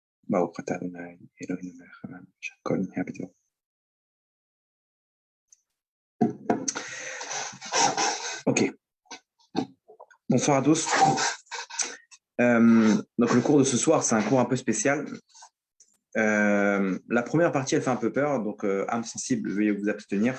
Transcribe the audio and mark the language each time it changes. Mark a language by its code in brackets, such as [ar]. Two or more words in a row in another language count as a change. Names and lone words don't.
[he] ברוך אתה אדוני, אלוהינו מלך העולם, שהכל נהיה בדברו. [fr] Ok. Bonsoir à tous. Donc le cours de ce soir, c'est un cours un peu spécial. La première partie, elle fait un peu peur, donc âme sensible, veuillez vous abstenir.